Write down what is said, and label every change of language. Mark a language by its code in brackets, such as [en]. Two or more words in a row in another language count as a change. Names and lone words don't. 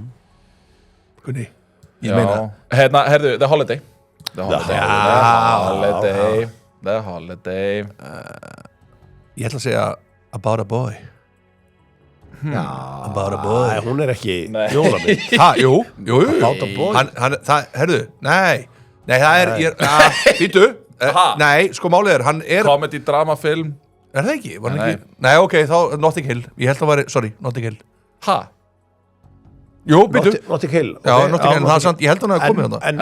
[is] Gunni, ég meina. Herðu, The Holiday. The Holiday. Ég ætla að segja About a Boy. About a Boy. Nei, hún er ekki jólamynd. Jú. About a Boy. Herðu, nei, það er, býtu, nei, sko málið hann er... [en] Comedy, drama, film. [is] Er það ekki? Nei, ok, þá Notting Hill. Ég held að var, sorry, Notting Hill. Jú, býtu. Notting Hill. Já, Notting Hill, það er sant, ég held að hann hafi komið þarna.